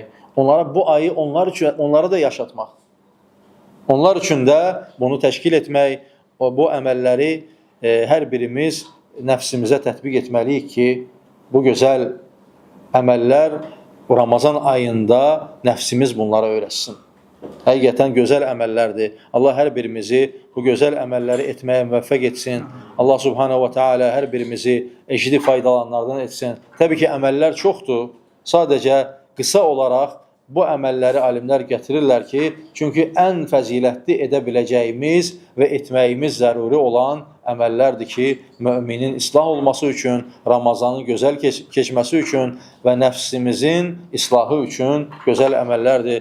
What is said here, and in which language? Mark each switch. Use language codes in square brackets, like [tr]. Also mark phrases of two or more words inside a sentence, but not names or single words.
[az] Onlara bu ayı onları da yaşatmaq. Onlar üçün də bunu təşkil etmək, bu əməlləri hər birimiz nəfsimizə tətbiq etməliyik ki, bu gözəl əməllər Ramazan ayında nəfsimiz bunlara öyrəşsin. Həqiqətən gözəl əməllərdir. Allah hər birimizi bu gözəl əməlləri etməyə müvəffəq etsin. Allah [ar] سبحانه وتعالى [az] hər birimizi eşidib faydalanlardan etsin. Təbii ki, əməllər çoxdur. Sadəcə qısa olaraq bu əməlləri alimlər gətirirlər ki, çünki ən fəzilətli edə biləcəyimiz və etməyimiz zəruri olan əməllərdir ki, müminin islah olması üçün, Ramazanın gözəl keçməsi üçün və nəfsimizin islahı üçün gözəl əməllərdir.